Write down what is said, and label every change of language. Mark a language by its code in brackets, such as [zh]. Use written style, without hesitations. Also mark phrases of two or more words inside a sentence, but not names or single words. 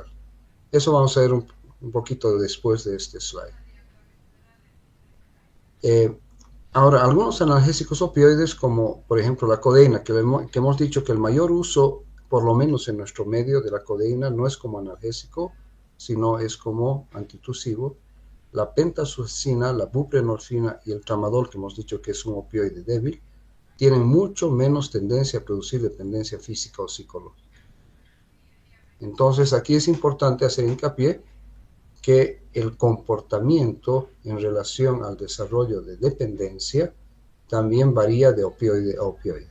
[es] Eso vamos a ver un poquito después de este slide. Ahora, algunos analgésicos opioides, como por ejemplo la codeína, que hemos dicho que el mayor uso, por lo menos en nuestro medio, de la codeína no es como analgésico, sino es como antitusivo. La pentasucina, la buprenorfina y el tramadol, que hemos dicho que es un opioide débil, tienen mucho menos tendencia a producir dependencia física o psicológica. Entonces, aquí es importante hacer hincapié que el comportamiento en relación al desarrollo de dependencia también varía de opioide a opioide.